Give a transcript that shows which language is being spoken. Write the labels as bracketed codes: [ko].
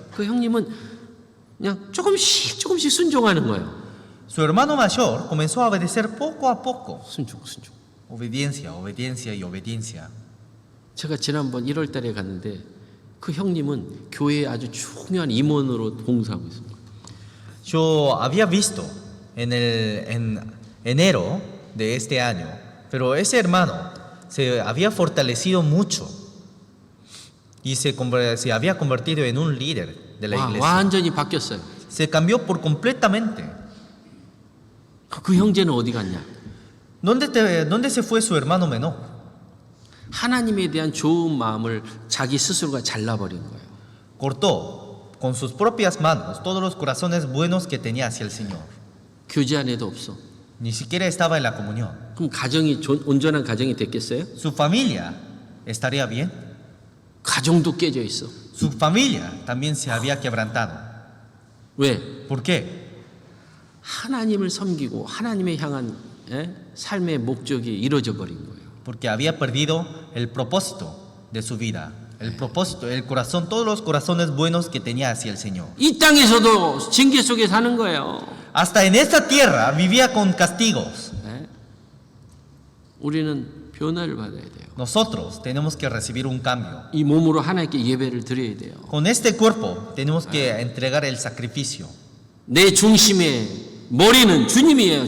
[ko] 그 형님은 그냥 조금씩 순종하는 거예요. [es] Su hermano mayor comenzó a obedecer poco a poco. [ko] 순종. [es] Obediencia, obediencia y obediencia. [ko] 제가 지난번 1월 달에 갔는데 그 형님은 교회에 아주 중요한 임원으로 봉사하고 있습니다. [es] Yo había visto en enero de este año, pero ese hermano se había fortalecido mucho y se había convertido en un líder de la iglesia. [ko] 완전히 바뀌었어요. [es] Se cambió por completamente. [ko] 그 형제는 어디 갔냐? [es] ¿Dónde se fue su hermano menor? [ko] 하나님에 대한 좋은 마음을 자기 스스로가 잘라버린 거예요. [es] Cortó con sus propias manos todos los corazones buenos que tenía hacia el Señor. [ko] 교제 안에도 없어. [es] Ni siquiera estaba en la comunión. [ko] 그럼 가정이 온전한 가정이 됐겠어요? [es] Su familia estaría bien. [ko] 가정도 깨져 있어. [es] Su familia también se había quebrantado. [ko] 왜? [es] ¿Por qué? [ko] 하나님을 섬기고 하나님에 향한 삶의 목적이 이루어져 버린 거예요. [es] Porque había perdido el propósito de su vida. El propósito, el corazón, todos los corazones buenos que tenía hacia el Señor. [ko] 이 땅에서도 징계 속에 사는 거예요. [es] Hasta en esta tierra vivía con castigos. [ko] 우리는 변화를 받아야 돼요. [es] Nosotros tenemos que recibir un cambio. [ko] 이 몸으로 하나님께 예배를 드려야 돼요. [es] Con este cuerpo tenemos que entregar el sacrificio. [ko] 내 중심의 머리는 주님이에요.